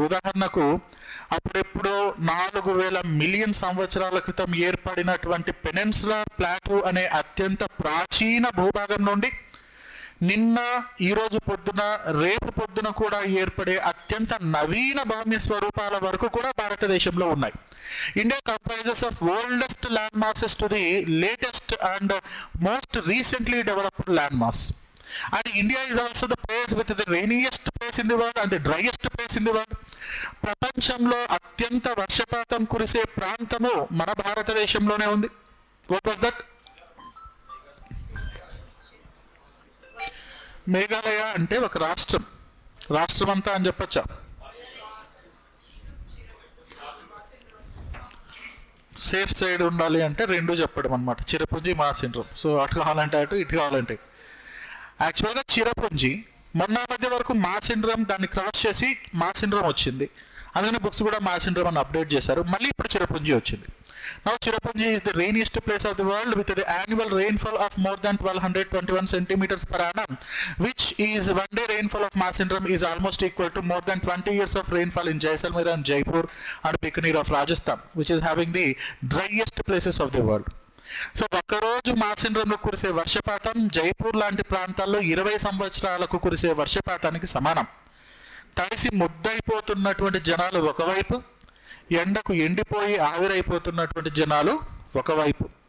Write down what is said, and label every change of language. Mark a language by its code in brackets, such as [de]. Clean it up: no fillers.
[te] ఉదాహరణకు అప్పుడెప్పుడో 4000 మిలియన్ సంవత్సరాల క్రితం ఏర్పడినటువంటి పెనిన్సులర్ ప్లాటూ అనే అత్యంత ప్రాచీన భూభాగం నుండి నిన్న, ఈరోజు పొద్దున, రేపు పొద్దున కూడా ఏర్పడే అత్యంత నవీన భౌమ్య స్వరూపాల వరకు కూడా భారతదేశంలో ఉన్నాయి. [en] India comprises of oldest land masses to the latest and most recently developed land mass. And India is also the place with the rainiest place in the world and the driest place in the world. [te] ప్రపంచంలో అత్యంత వర్షపాతం కురిసే ప్రాంతము మన భారతదేశంలోనే ఉంది. [en] What was that? [te] Meghalaya అంటే ఒక రాష్ట్రం, రాష్ట్రం అంతా అని చెప్పచ్చా? సేఫ్ సైడ్ ఉండాలి అంటే రెండు చెప్పడం అనమాట, చిరపుంజి మాస్ సిండ్రోమ్. సో అటు కావాలంటే అటు, ఇటు కావాలంటే. యాక్చువల్గా చిరపుంజి మొన్న మధ్య వరకు మాస్ సిండ్రోమ్, దాన్ని క్రాస్ చేసి మాస్ సిండ్రోమ్ వచ్చింది, అందుకని బుక్స్ కూడా మాస్ సిండ్రోమ్ అని అప్డేట్ చేశారు. మళ్ళీ ఇప్పుడు చిరపుంజి వచ్చింది. [en] Now Cherrapunji is the rainiest place of the world with the annual rainfall of more than 1221 centimeters per annum, which is one day rainfall of Masindram is almost equal to more than 20 years of rainfall in Jaisalmer and Jaipur and Bikaner of Rajasthan, which is having the driest places of the world. [te] So ఒక్కరోజు మాసిండ్రంలో కురిసే వర్షపాతం జైపూర్ లాంటి ప్రాంతాల్లో 20 సంవత్సరాలకు కురిసే వర్షపాతానికి సమానం. తడిసి ముద్దైపోతున్నటువంటి జనాలు ఒకవైపు, ఎండకు ఎండిపోయి ఆవిరైపోతున్నటువంటి జనాలు ఒకవైపు.